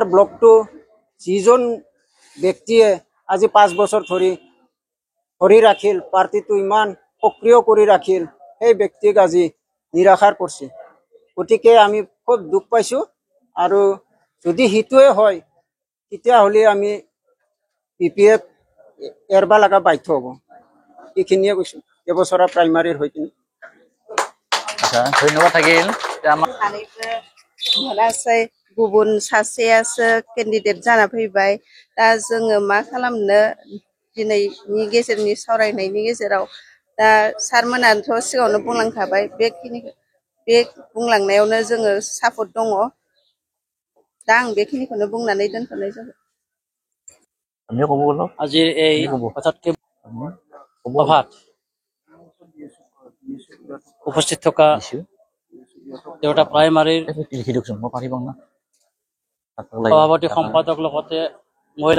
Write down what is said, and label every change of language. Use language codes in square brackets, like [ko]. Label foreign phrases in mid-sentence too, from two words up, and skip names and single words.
[as] ব্লকটো যিজন ব্যক্তিয়ে আজি 5 বছৰ ধৰি ৰাখিল পাৰ্টিটো ইমান সক্ৰিয় কৰি ৰাখিল সেই ব্যক্তিক আজি নিৰাশাৰ কৰিছে গতিকে আমি খুব দুখ পাইছো আৰু যদি হিতুৱে হয় তেতিয়াহ'লে আমি বিপিএফ এৰবা লগা বাধ্য হ'ব এইখিনিয়ে কৈছো এবছৰা প্ৰাইমাৰীৰ হৈ কিনে ধন্যবাদ থাকিল [brx] मोनासै गुबुन सासेयासो केन्डिडेट जाना फैबाय दा जोङो मा खालामनो दिनैनि गेजेरनि सावरायनायनि गेजेराव दा सारमोनाथ' सिगाङावनो बुंलांखाबाय बे बुंलांनायावनो जोङो सापर्ट दङ दा आं बेखिनिखौनो बुंनानै दोनथ'नाय जाबाय [as] আজিৰ এই হঠাৎকৈ সভাত উপস্থিত থকা দেউতা প্ৰাইমাৰীৰ সভাপতি সম্পাদক লগতে মহিলা